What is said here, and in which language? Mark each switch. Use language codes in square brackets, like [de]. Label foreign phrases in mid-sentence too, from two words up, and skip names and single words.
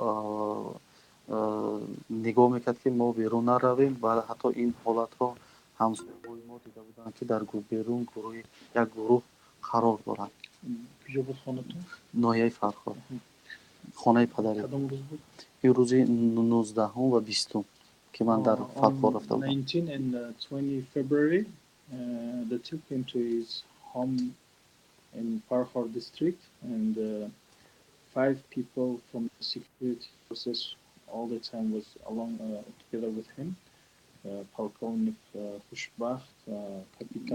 [tg] нигоҳ мекард, ки мо берун наравем ва ҳатто ин ҳолатро ҳамсояҳои мо дида буданд, ки дар берун як гурӯҳ қарор дорад. Куҷо буд хонатон? Ноҳияи Фарход, хонаи падарӣ. Кадом рӯз буд? ин рӯзи 19 ва 20 ки ман дар Фарход рафта будам. [en] 19 and 20 February, they took him to his home in Farhor district, and 5 people from the security forces all the time was along together with him. [tg] Полковник Хушбахт, Kapitan